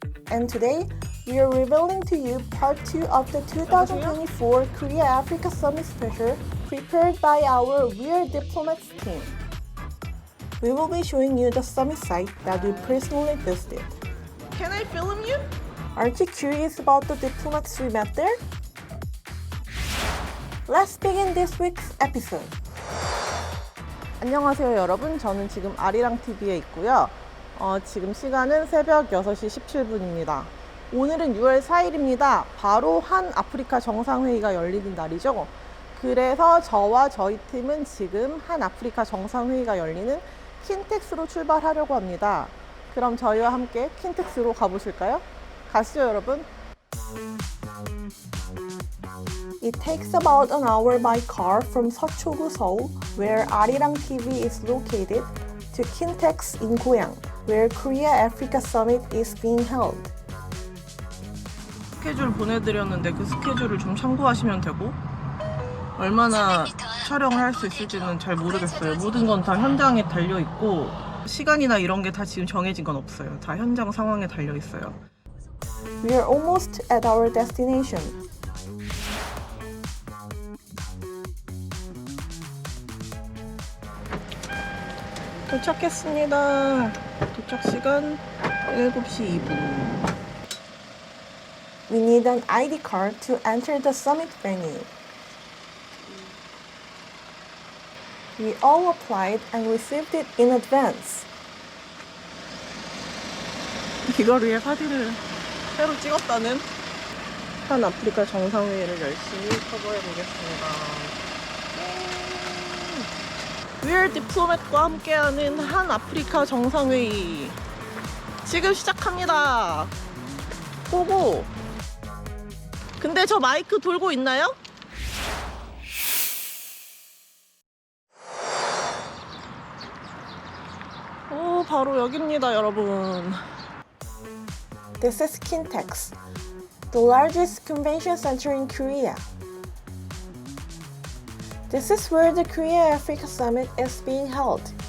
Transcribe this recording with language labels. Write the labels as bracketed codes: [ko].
[en] And today, we are revealing to you part 2 of the 2024 Korea-Africa Summit special prepared by our Are Diplomats team. We will be showing you the summit site that we personally visited. Can I film you? Aren't you curious about the diplomats we met there? Let's begin this week's episode. [ko] 안녕하세요 여러분, 저는 지금 아리랑 TV에 있고요. 지금 시간은 새벽 6시 17분입니다. 오늘은 6월 4일입니다. 바로 한 아프리카 정상회의가 열리는 날이죠. 그래서 저와 저희 팀은 지금 한 아프리카 정상회의가 열리는 킨텍스로 출발하려고 합니다. 그럼 저희와 함께 킨텍스로 가보실까요? 가시죠 여러분. [en] It takes about an hour by car from 서초구 Seoul, where Arirang TV is located, to KINTEX in Goyang, where Korea-Africa Summit is being held. [ko] 스케줄 보내드렸는데 그 스케줄을 좀 참고하시면 되고, 얼마나 촬영을 할 수 있을지는 잘 모르겠어요. 모든 건 다 현장에 달려있고 시간이나 이런 게 다 지금 정해진 건 없어요. 다 현장 상황에 달려있어요. [en] We are almost at our destination. [ko] 도착했습니다. 도착 시간 7시 2분. [en] We need an ID card to enter the summit venue. We all applied and received it in advance. [ko] 이걸 위해 사진을 새로 찍었다는 한 아프리카 정상회의를 열심히 커버해 보겠습니다. Are Diplomat과 함께하는 한 아프리카 정상회의 지금 시작합니다. 고고. 근데 저 마이크 돌고 있나요? 오, 바로 여기입니다 여러분. [en] This is KINTEX, the largest convention center in Korea. This is where the Korea-Africa Summit is being held.